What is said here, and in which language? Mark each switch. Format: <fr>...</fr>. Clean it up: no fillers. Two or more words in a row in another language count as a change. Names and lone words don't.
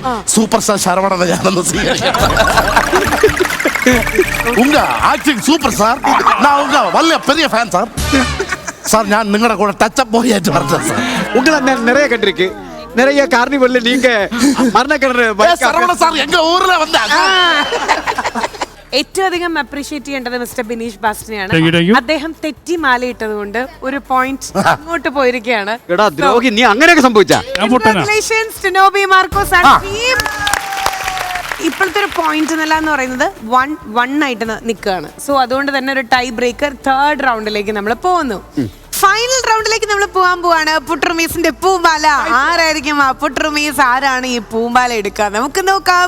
<en>super star</en> <ml>ശരവണനെ ഞാനൊന്ന് സ്വീകരിക്കണം.</ml> <en>acting super sir.</en> <ml>വലിയ പെരിയ</ml> <en>fan sir.</en> <ml>സാർ ഞാൻ നിങ്ങളുടെ കൂടെ</ml> <en>touch-up boy</en> <ml>ആയിട്ട് പറഞ്ഞ സാർ. ഉങ്ങളെ നിറയെ കണ്ടിരിക്കും.</ml> <ta>நிறைய கார்னிவல்ல நீங்க சரவண சார் எங்க ஊர்ல வந்தாங்க.</ta> <ml>ഏറ്റവും അധികം അപ്രീഷിയേറ്റ് ചെയ്യേണ്ടത് മിസ്റ്റർ ബിനീഷ് ബാസ്റ്റിനെയാണ്. അദ്ദേഹം തെറ്റി മാലയിട്ടത് കൊണ്ട് ഒരു പോയിന്റ് അങ്ങോട്ട് പോയിരിക്കുകയാണ്. എടാ ദ്രോഹി, നീ അങ്ങനെയൊക്കെ സംഭവിച്ചാ?</ml> <en>Congratulations to Nobi Marcos and team.</en> <ml>ഇപ്പോഴത്തെ ഒരു പോയിന്റ് എന്ന് പറയുന്നത് 1-1 ആയിട്ട് നിൽക്കുകയാണ്. സോ അതുകൊണ്ട് തന്നെ ഒരു</ml> <en>tie breaker third</en> <ml>റൗണ്ടിലേക്ക് നമ്മൾ പോകുന്നു. ഫൈനൽ റൗണ്ടിലേക്ക് നമ്മൾ പോവാണ്. പുട്രുമീസിന്റെ പൂമാല. ആരായിരിക്കും ആ പുട്രുമീസ്? ആരാണ് ഈ പൂമാല എടുക്കുക? നമുക്ക് നോക്കാം.</ml>